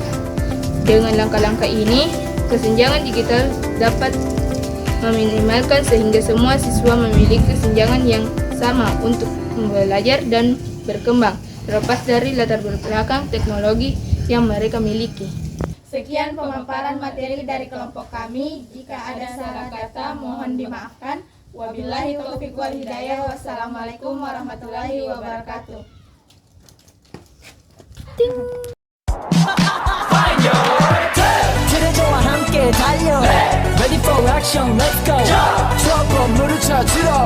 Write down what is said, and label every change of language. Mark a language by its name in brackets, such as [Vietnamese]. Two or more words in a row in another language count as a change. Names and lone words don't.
[Indonesian] Dengan langkah-langkah ini, kesenjangan digital dapat meminimalkan sehingga semua siswa memiliki kesenjangan yang sama untuk belajar dan berkembang, terlepas dari latar belakang teknologi yang mereka miliki. Sekian pemaparan materi dari kelompok kami. Jika ada salah kata, mohon dimaafkan. [Arabic] وبالله التوفيق والهداية. والسلام عليكم ورحمة الله وبركاته. [Korean] 그대와 함께 달려 [English] Ready for action, let's go [Korean] 추억 건물을 찾으러